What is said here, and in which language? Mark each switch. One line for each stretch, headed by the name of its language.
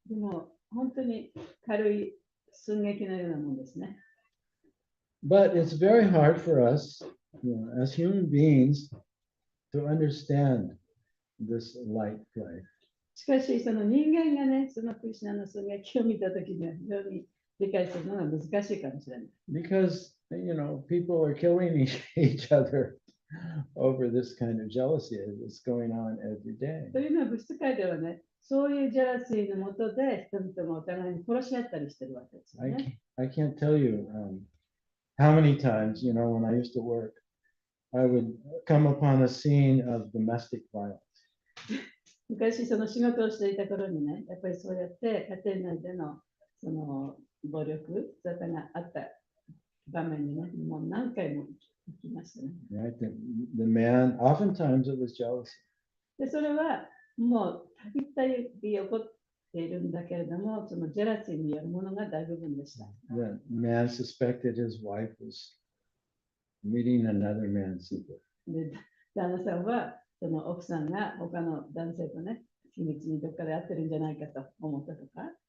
Japanese: でも本当に軽い寸劇のようなもんですね。
English: But it's very hard for us, as human beings, to understand this light play.
Japanese: しかし、その人間がね、そのクリシュナの寸劇を見たときには非常に理解するのが難しいかもしれない。
English: Because, people are killing each other over this kind of jealousy that's going on every day.
Japanese: というのは、物質界ではね、そういうジェラシーのもとで人々がお互いに殺し合ったりしてるわけですよね。
English: I can't tell you how many times, when I used to work, I would come upon a scene of domestic violence.
Japanese: 昔、その仕事をしていた頃にね、やっぱりそうやって家庭内でのその暴力沙汰があった場面にね、もう何回も行きましたね。
English: Right? The man, oftentimes it was jealousy.
Japanese: で、それはもうたびたび起こっているんだけれども、そのジェラシーによるものが大部分でした。
English: The man suspected his wife was meeting another man's secret.
Japanese: で、旦那さんはその奥さんが他の男性とね、秘密にどっかで会ってるんじゃないかと思ったとか、